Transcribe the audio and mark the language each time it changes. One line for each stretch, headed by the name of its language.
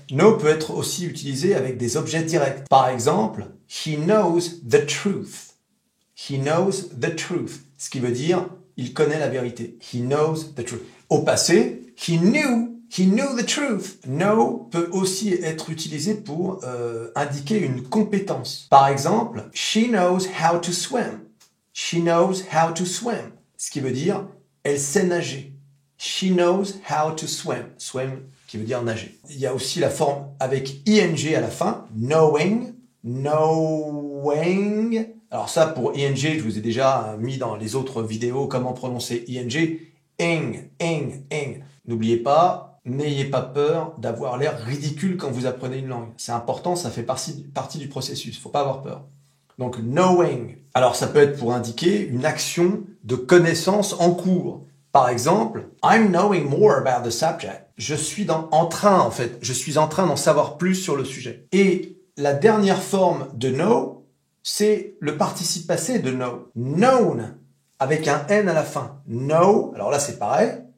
French: Know peut être aussi utilisé avec des objets directs. Par exemple,
English: he knows the truth. He knows the truth.
French: Ce qui veut dire, il connaît la vérité.
English: He knows the truth.
French: Au passé,
English: he knew the truth.
French: Know peut aussi être utilisé pour indiquer une compétence. Par exemple,
English: she knows how to swim. She knows how to swim.
French: Ce qui veut dire, elle sait nager.
English: She knows how to swim.
French: Swim, qui veut dire nager. Il y a aussi la forme avec ing à la fin. Knowing. Knowing. Alors ça, pour ing, je vous ai déjà mis dans les autres vidéos comment prononcer ing. Ing. N'oubliez pas, n'ayez pas peur d'avoir l'air ridicule quand vous apprenez une langue. C'est important, ça fait partie du processus. Faut pas avoir peur. Donc, knowing. Alors, ça peut être pour indiquer une action de connaissance en cours. Par exemple,
English: I'm knowing more about the subject.
French: Je suis en train d'en savoir plus sur le sujet. Et la dernière forme de know, c'est le participe passé de know. Known, avec un N à la fin. Know, alors là c'est pareil.